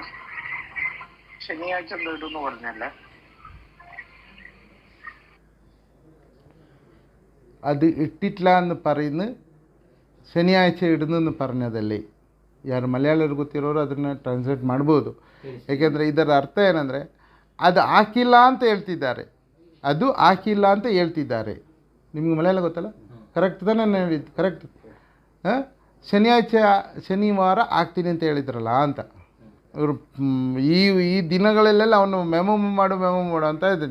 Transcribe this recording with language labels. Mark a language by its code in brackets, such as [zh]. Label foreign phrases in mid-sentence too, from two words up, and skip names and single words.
[ml] ശനിയാഴ്ച ഇടുന്നു പറഞ്ഞല്ലേ? അത് ഇട്ടിട്ടില്ല എന്ന് പറയുന്നു, ശനിയാഴ്ച ഇടുന്നെന്ന് പറഞ്ഞതല്ലേ? [kn] ಯಾರು ಮಲಯಾಳರು ಗೊತ್ತಿರೋರು ಅದನ್ನು ಟ್ರಾನ್ಸ್ಲೇಟ್ ಮಾಡ್ಬೋದು. ಏಕೆಂದರೆ ಇದರ ಅರ್ಥ ಏನಂದರೆ ಅದು ಹಾಕಿಲ್ಲ ಅಂತ ಹೇಳ್ತಿದ್ದಾರೆ, ಅದು ಹಾಕಿಲ್ಲ ಅಂತ ಹೇಳ್ತಿದ್ದಾರೆ. ನಿಮ್ಗೆ ಮಲಯಾಳ ಗೊತ್ತಲ್ಲ, ಕರೆಕ್ಟ್ ತಾನೇ ನಾನು ಹೇಳಿದ್ದು? ಕರೆಕ್ಟ್. ಶನಿವಾರ ಆಗ್ತೀನಿ ಅಂತ ಹೇಳಿದ್ರಲ್ಲ ಅಂತ ಅವರು ಈ ದಿನಗಳಲ್ಲೆಲ್ಲ ಅವನು ಮೆಮೊ ಮಾಡು ಅಂತ ಇದ್ದಾನೆ.